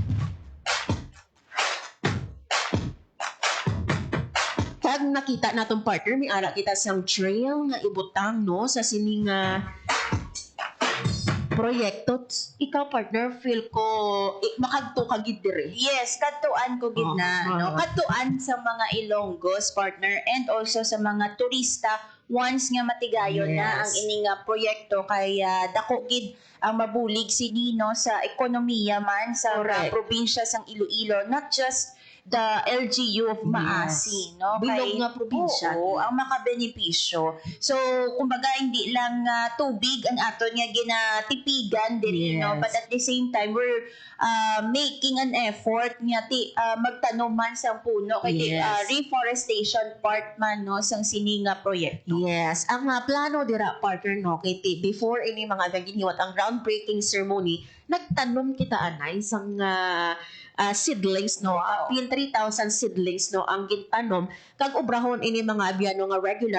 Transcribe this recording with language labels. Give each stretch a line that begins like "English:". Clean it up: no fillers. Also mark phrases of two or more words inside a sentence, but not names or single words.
Hiligaynon: Kag nakita natong partner, may ara kita sang trail nga ibutang no sa sining proyekto. Ikaw partner, feel ko makadto ka gid dire. Yes, katuan ko gid na, no. Katuan sa mga Ilonggos partner
English: and also
Hiligaynon: sa mga turista once nga matigayon na ang ining proyekto kay dako gid ang mabulig sini no sa ekonomiya man sa probinsya sang Iloilo,
English: not just the LGU of Maasin, no?
Hiligaynon: Bilog nga probinsya. Oo, ang makabenepisyo. So, kumbaga,
Filipino: hindi lang
Hiligaynon: tubig ang aton nga ginatipigan diri, no?
English: But at the same time, we're making an effort
Hiligaynon: nga magtanom man sa puno kay reforestation part man no sang sininga proyekto. Yes, ang plano dira partner no kay before ini mga giniwat ang
English: groundbreaking ceremony,
Hiligaynon: nagtanom kita anay sang seedlings no, pin 3,000 seedlings no ang gintanom kag obrahon ini mga abiyano nga regular.